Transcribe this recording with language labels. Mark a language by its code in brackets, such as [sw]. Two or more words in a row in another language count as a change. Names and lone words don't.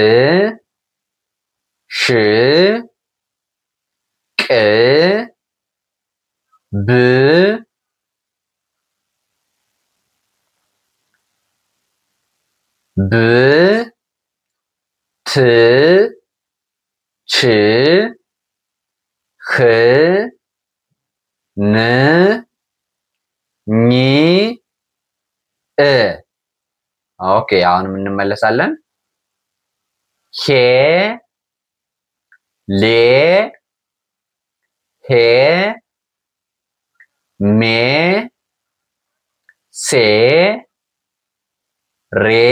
[am] ሽ ቅ ብ ብ ት ች ህ ን ኝ እ ኦኬ አሁንም እንመለሳለን። ሄ ሌ ሄ ሜ ሴ ሬ